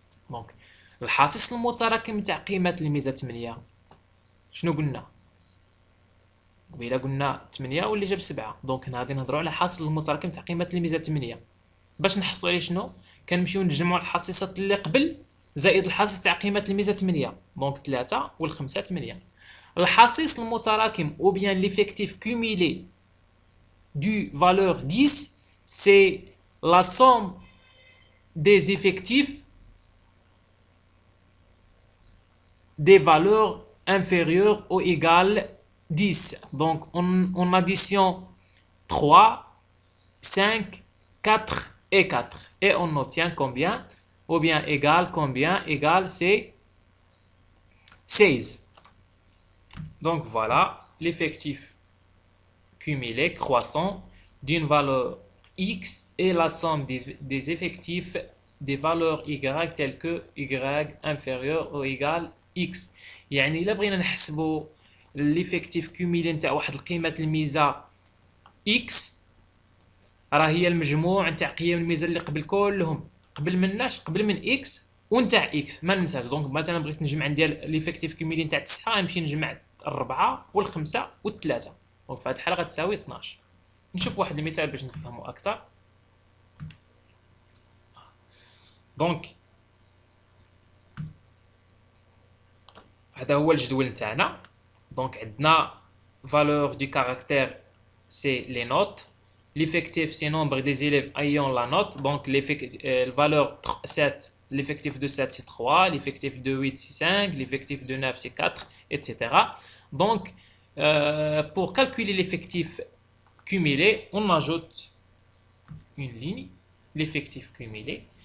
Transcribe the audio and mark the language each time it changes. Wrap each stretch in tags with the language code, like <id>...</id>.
<ar>دونك الحصيص المتراكم تاع قيمه الميزه 8 شنو قلنا قبيله؟ قلنا 8 واللي جاب 7. دونك هنا غادي نهضروا على حاصل المتراكم تاع قيمه الميزه 8. باش نحصلوا عليه شنو كنمشيو نجمعوا الحصيصات اللي قبل زائد الحصيص تاع قيمه الميزه 8. دونك 3 وال5 8. الحصيص المتراكم</ar> <fr>ou bien l'effectif cumulé du valeur 10 c'est la somme des effectifs des valeurs inférieur ou égal 10. Donc, on additionne 3, 5, 4 et 4. Et on obtient combien? Ou bien égal combien? Égal, c'est 16. Donc, voilà l'effectif cumulé croissant d'une valeur x et la somme des effectifs des valeurs y telles que y inférieur ou égal x.</fr> <ar>يعني إلا بغينا نحسبوا</ar> <fr>l'effectif cumulé</fr> <ar>نتاع واحد القيمة الميزة x، راه هي المجموع نتاع قيم الميزة اللي قبل كلهم، قبل من x ونتاع x ما ننساش. دونك مثلا بغيت نجمع ندير</ar> <fr>ليفيكتيف كوميلي</fr> <ar>نتاع 9، نمشي نجمع 4 و5 و3. دونك في هذه الحالة غتساوي 12. نشوف واحد المثال باش نفهمو أكثر. دونك هذا هو الجدول نتاعنا. دونك عندنا</ar> <fr>valeur du caractère c'est les notes. L'effectif c'est nombre des élèves ayant la note. Donc la valeur 7, l'effectif de 7 c'est 3, l'effectif de 8 c'est 5, l'effectif de 9 c'est 4, etc. Donc pour calculer l'effectif cumulé, on ajoute une ligne, l'effectif cumulé.</fr>